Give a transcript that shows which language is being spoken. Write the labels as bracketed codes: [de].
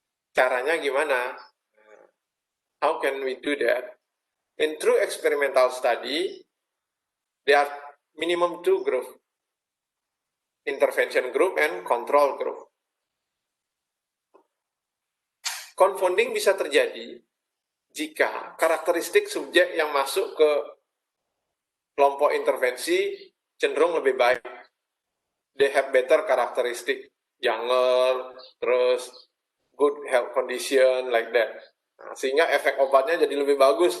[id] Caranya gimana? [en] How can we do that? In true experimental study, there are minimum 2 groups, intervention group and control group. [id] Confounding bisa terjadi jika karakteristik subjek yang masuk ke kelompok intervensi cenderung lebih baik. [en] They have better karakteristik, younger, terus good health condition, like that. [id] Nah, sehingga efek obatnya jadi lebih bagus.